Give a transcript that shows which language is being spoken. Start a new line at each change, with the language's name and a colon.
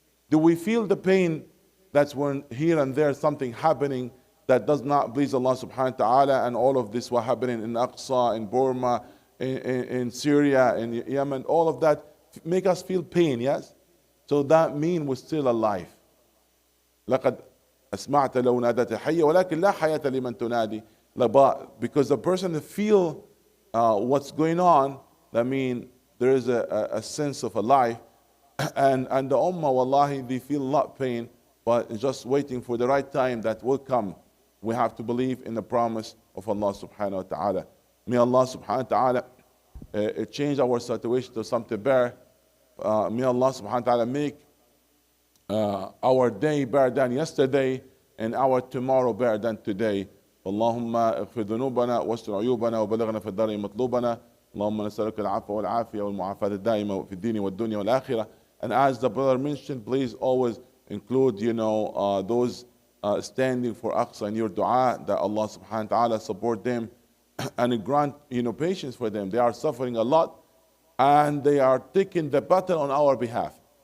English: Do we feel the pain? That's when here and there something happening that does not please Allah subhanahu wa ta'ala, and all of this was happening in Aqsa, in Burma, in Syria, in Yemen, all of that make us feel pain, yes? So that means we're still alive.
Arabic: لقد أسمعت لو نادت حية ولكن لا حياة لمن تنادي.
English: Because the person feel what's going on, that means there is a sense of a life. And the Ummah, wallahi, they feel a lot of pain, but just waiting for the right time that will come. We have to believe in the promise of Allah subhanahu wa ta'ala. May Allah subhanahu wa ta'ala change our situation to something better. May Allah subhanahu wa ta'ala make our day better than yesterday and our tomorrow better than today.
Arabic: اللهم اغفر ذنوبنا واستر عيوبنا وبلغنا في الدار مطلوبنا. اللهم نسألك العفو والعافية والمعافاة الدائمة في الدين والدنيا والآخرة.
English: And as the brother mentioned, please always include, those standing for Aqsa in your dua, that Allah subhanahu wa ta'ala support them and grant, patience for them. They are suffering a lot and they are taking the battle on our behalf.